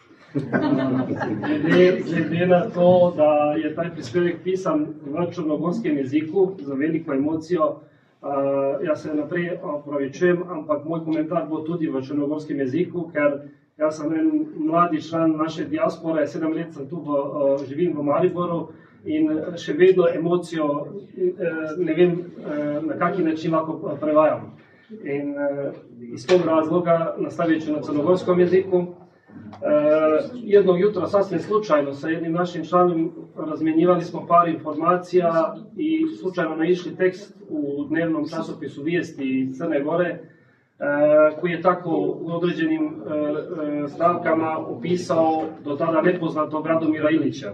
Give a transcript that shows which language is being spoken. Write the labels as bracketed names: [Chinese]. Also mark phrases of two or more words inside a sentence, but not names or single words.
[Slovenian] Glede na to, da je ta prispevek pisan v črnogorskem jeziku z veliko emocijo, jaz se naprej opravičujem, ampak moj komentar bo tudi v črnogorskem jeziku, ker jaz sem en mladi član naše diaspore, 7 let sem tu živim v Mariboru in še vedno emocijo ne vem, na kakšen način lahko prevajam. [Serbian] In iz tog razloga nastavit ću na crnogorskom jeziku. Jednog jutra sasvim slučajno sa jednim našim članom razmjenjivali smo par informacija i slučajno naišli tekst u dnevnom časopisu Vijesti iz Crne Gore koji je tako u određenim stavkama opisao do tada nepoznatog Radomira Ilića.